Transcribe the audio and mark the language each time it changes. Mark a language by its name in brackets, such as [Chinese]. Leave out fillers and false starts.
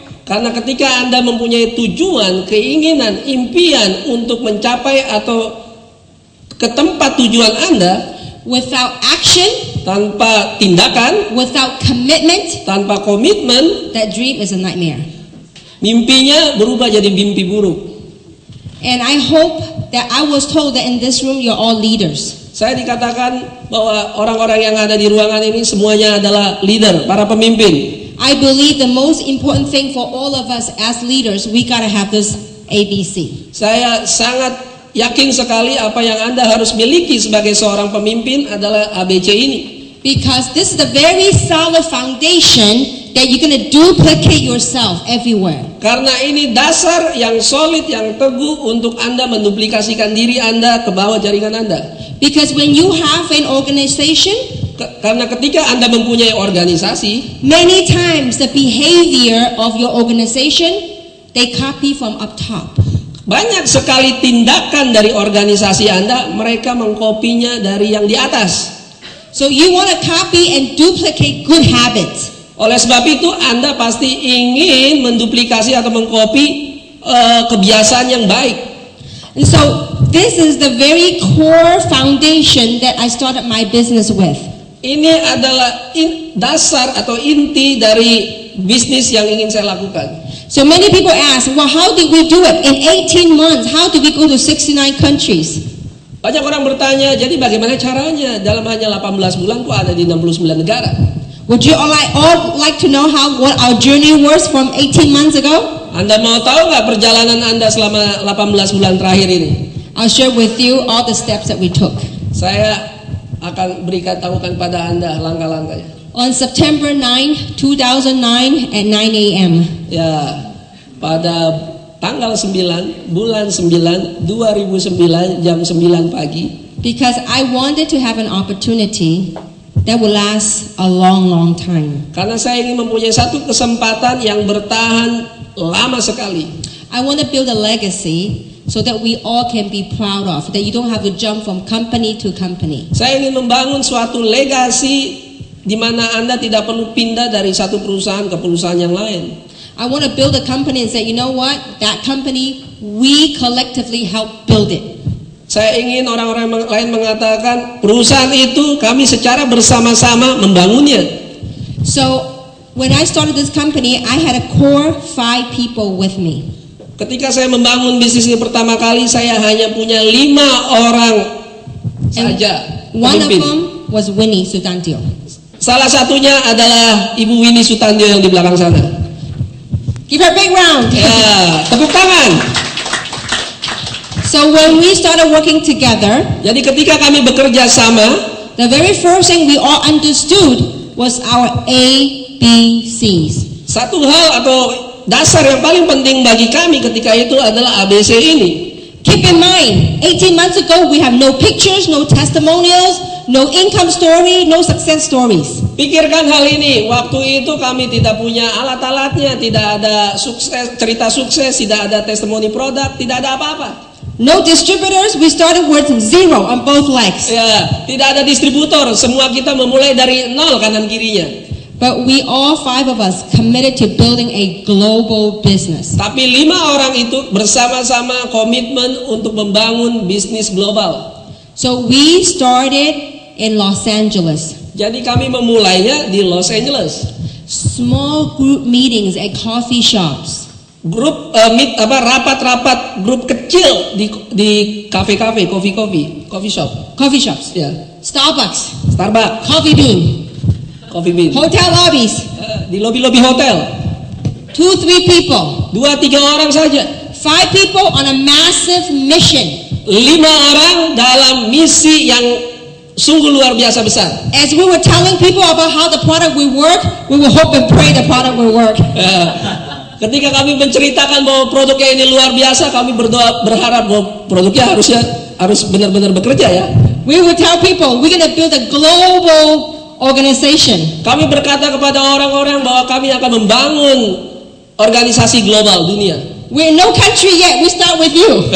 [Indonesian] karena ketika Anda mempunyai tujuan, keinginan, impian untuk mencapai atau ke tempat tujuan Anda, [English] without action, [Indonesian] tanpa tindakan, [English] without commitment, [Indonesian] tanpa komitmen, [English] that dream is a nightmare. [Indonesian] Mimpinya berubah jadi mimpi buruk. [English] And I hope that I was told that in this room you're all leaders. [Indonesian] Saya dikatakan bahwa orang-orang yang ada di ruangan ini semuanya adalah leader, para pemimpin. [English] I believe the most important thing for all of us as leaders, we gotta have this ABC. [Indonesian] Saya sangat yakin sekali apa yang Anda harus miliki sebagai seorang pemimpin adalah ABC ini. [English] Because this is the very solid foundation that you're going to duplicate yourself everywhere. [Indonesian] Karena ini dasar yang solid, yang teguh untuk Anda menduplikasikan diri Anda ke bawah jaringan Anda. [English] Because when you have an organization, [Indonesian] karena ketika Anda mempunyai organisasi, [English] many times the behavior of your organization, they copy from up top. [Indonesian] Banyak sekali tindakan dari organisasi Anda, mereka mengkopinya dari yang di atas. [English] So you want to copy and duplicate good habits. [Indonesian] Oleh sebab itu Anda pasti ingin menduplikasi atau mengkopi kebiasaan yang baik. [English] And so this is the very core foundation that I started my business with. [Indonesian] Ini adalah dasar atau inti dari bisnis yang ingin saya lakukan. [English] So many people ask, well, how did we do it? In 18 months, how did we go to 69 countries? [Indonesian] Banyak orang bertanya, jadi bagaimana caranya? Dalam hanya 18 bulan kok ada di 69 negara? [English] Would you all like to know what our journey was from 18 months ago? [Indonesian] Anda mau tahu nggak perjalanan Anda selama 18 bulan terakhir ini? [English] I'll share with you all the steps that we took. [Indonesian] Saya akan tahukan pada Anda langkah-langkahnya. [English] On September 9, 2009 at 9 a.m. [Indonesian] Ya, pada tanggal 9, bulan 9, 2009, jam 9 pagi. [English] Because I wanted to have an opportunity that will last a long, long time. [Indonesian] Karena saya ingin mempunyai satu kesempatan yang bertahan lama sekali. [English] I want to build a legacy so that we all can be proud of, that you don't have to jump from company to company. [Indonesian] Saya ingin membangun suatu legasi di mana Anda tidak perlu pindah dari satu perusahaan ke perusahaan yang lain. [English] I want to build a company and say, you know what, that company, we collectively help build it. [Indonesian] Saya ingin orang-orang lain mengatakan perusahaan itu kami secara bersama-sama membangunnya. [English] So when I started this company, I had a core 5 people with me. [Indonesian] Ketika saya membangun bisnis ini pertama kali, saya hanya punya 5 orang saja [English] One of [Indonesian] pemimpin. [English] them was Winnie Sutantio. [Indonesian] Salah satunya adalah Ibu Winnie Sutantio yang di belakang sana. [English] Give her a big round. [Indonesian] Ya, tepuk tangan. [English] So when we started working together, [Indonesian] Jadi ketika kami bekerja sama, [English] the very first thing we all understood was our ABCs. [Indonesian] satu hal atau dasar yang paling penting bagi kami ketika itu adalah ABC ini. [English] Keep in mind, 18 months ago we have no pictures, no testimonials, no income story, no success stories. [Indonesian] Pikirkan hal ini, waktu itu kami tidak punya alat-alatnya, tidak ada cerita sukses, tidak ada testimoni produk, tidak ada apa-apa. [English] No distributors, we started with zero on both legs. [Indonesian] Ya, tidak ada distributor, semua kita memulai dari nol kanan kirinya. [English] But we all five of us committed to building a global business. [Indonesian] Tapi 5 orang itu bersama-sama komitmen untuk membangun bisnis global. [English] So we started in Los Angeles. [Indonesian] Jadi kami memulainya di Los Angeles. [English] Small group meetings at coffee shops. [Indonesian] Grup rapat-rapat grup kecil di kafe-kafe, coffee shop. [English] Coffee shops. [Indonesian] Ya, [English] Starbucks. [Indonesian] Starbucks, [English] Coffee Bean. [Indonesian] Coffee Bean. [English] Hotel lobbies. [Indonesian] Di lobi-lobi hotel. [English] 2-3 people. [Indonesian] 2-3 orang saja. [English] 5 people on a massive mission. [Indonesian] 5 orang dalam misi yang sungguh luar biasa besar. [English] As we were telling people about how the product will work, we will hope and pray the product will work. [Indonesian] Ketika kami menceritakan bahwa produknya ini luar biasa, kami berdoa berharap bahwa produknya harus benar-benar bekerja ya. [English] We would tell people we're going to build a global organization. [Indonesian] Kami berkata kepada orang-orang bahwa kami akan membangun organisasi global dunia. [English] We're no country yet. We start with you.